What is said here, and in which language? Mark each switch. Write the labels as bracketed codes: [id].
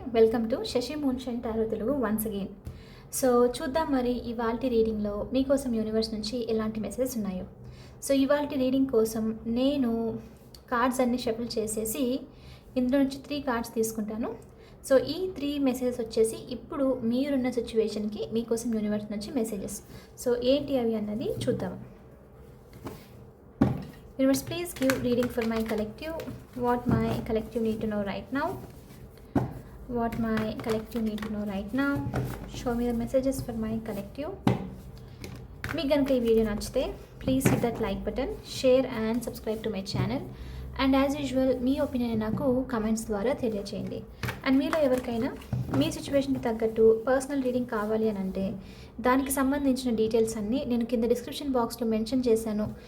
[en] Welcome to Shashi moonshine tarot Telugu once again. [te] So చూద్దాం మరి ఇవాల్టి రీడింగ్లో మీకోసం యూనివర్స్ నుంచి ఎలాంటి మెసేజెస్ ఉన్నాయో. సో ఇవాల్టి రీడింగ్ కోసం నేను కార్డ్స్ అన్ని షఫుల్ చేసేసి ఇందులో నుంచి 3 కార్డ్స్ తీసుకుంటాను. సో ఈ 3 మెసేజెస్ వచ్చేసి ఇప్పుడు మీరున్న సిచ్యువేషన్కి మీకోసం యూనివర్స్ నుంచి మెసేజెస్. సో ఏంటి అవి అన్నది చూద్దాం. [en] Universe, please give reading for my collective. What my collective need to know right now. What my collective need to know right now. Show me the messages for my collective. [te] మీకు కనుక ఈ video నచ్చితే [en] Please hit that like button, share and subscribe to my channel. And as usual [te] మీ opinion నాకు comments ద్వారా తెలియచేయండి. And మీలో ఎవరికైనా మీ సిచ్యువేషన్కి తగ్గట్టు పర్సనల్ రీడింగ్ కావాలి అని అంటే దానికి సంబంధించిన డీటెయిల్స్ అన్నీ నేను కింద డిస్క్రిప్షన్ బాక్స్లో మెన్షన్ చేశాను.